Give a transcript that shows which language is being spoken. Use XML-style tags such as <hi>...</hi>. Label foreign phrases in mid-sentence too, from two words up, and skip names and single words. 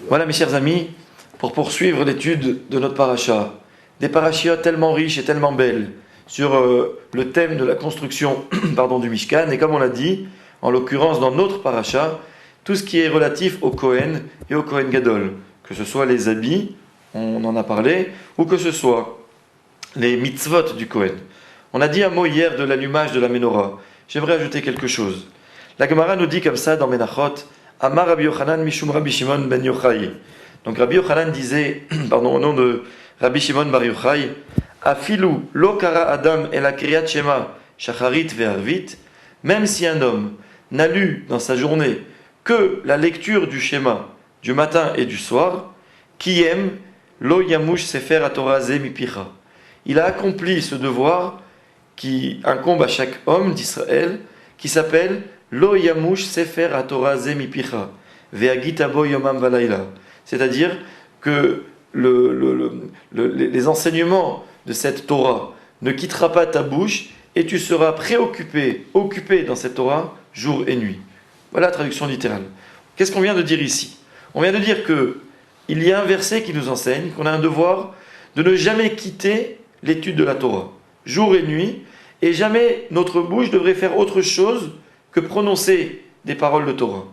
<fr>Voilà mes chers amis, pour poursuivre l'étude de notre paracha, des parachiotes tellement riches et tellement belles sur le thème de la construction du Mishkan, et comme on l'a dit, en l'occurrence dans notre paracha, tout ce qui est relatif au Kohen et au Kohen Gadol, que ce soit les habits, on en a parlé, ou que ce soit les mitzvot du Kohen. On a dit un mot hier de l'allumage de la menorah. J'aimerais ajouter quelque chose. La Gemara nous dit comme ça dans Menachot,</fr> <he>אמר רבי יוחנן משום רבי שמעון בן יוחאי.</he> <fr>Donc Rabbi Yochanan disait, au nom de Rabbi Shimon bar Yochai,</fr> <he>אפילו לא קרא אדם אלא קריאת שמע שחרית וערבית,</he> <fr>même si un homme n'a lu dans sa journée que la lecture du schéma du matin et du soir, qui aime</fr> <he>לא ימוש ספר התורה הזה מפיך.</he> <fr>Il a accompli ce devoir qui incombe à chaque homme d'Israël, qui s'appelle</fr> <he>לא ימוש ספר התורה הזה מפיך והגית בו יומם ולילה.</he> <fr>C'est-à-dire que les enseignements de cette Torah ne quittera pas ta bouche et tu seras occupé dans cette Torah jour et nuit. Voilà la traduction littérale. Qu'est-ce qu'on vient de dire ici? On vient de dire qu'il y a un verset qui nous enseigne qu'on a un devoir de ne jamais quitter l'étude de la Torah, jour et nuit, et jamais notre bouche devrait faire autre chose que prononcer des paroles de Torah.</fr>